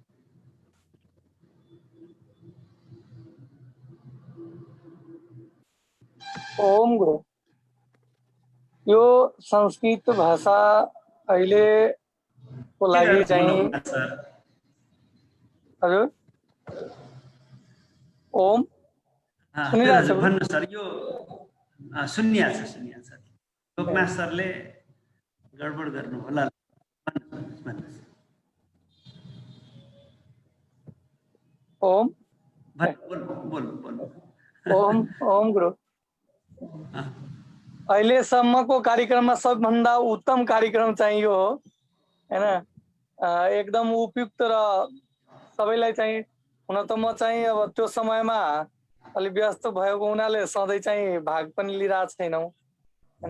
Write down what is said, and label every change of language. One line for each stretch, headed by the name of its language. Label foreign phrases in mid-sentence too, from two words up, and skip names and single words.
Nepali: ओम गुरु, यो संस्कृत भाषा अहिलेको लागि चाहिँ हजुर ओम सुनिरहेको छ भन्नु सर। यो सुनिया छ लोकनाथ सरले गडबड गर्नु होला। ओम ओम ओम गुरु, अहिलेसम्मको कार्यक्रममा सबभन्दा उत्तम कार्यक्रम चाहिँ यो हो हैन। एकदम उपयुक्त र सबैलाई चाहिँ, हुन त म चाहिँ अब त्यो समयमा अलिक व्यस्त भएको हुनाले सधैँ चाहिँ भाग पनि लिइरहेको छैनौँ हैन।